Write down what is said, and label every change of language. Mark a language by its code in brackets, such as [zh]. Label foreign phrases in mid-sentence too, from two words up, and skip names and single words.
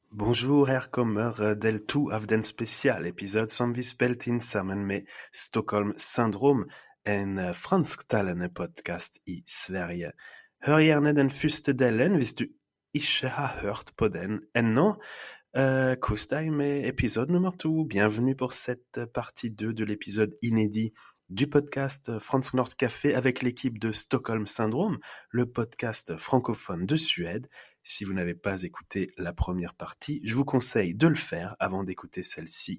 [no] Bonjour, här kommer del 2 av den specialepisod som vi spelat in sammen med Stockholm Syndrom, en fransktalende podcast i Sverige. Hør gjerne den første delen hvis du ikke har hørt på den ennå. Kos deg med épisode nummer 2. [fr] Bienvenue pour cette partie 2 de l'épisode inédit du podcast Fransk Norsk Café avec l'équipe de Stockholm Syndrome, le podcast francophone de Suède. Si vous n'avez pas écouté la première partie, je vous conseille de le faire avant d'écouter celle-ci.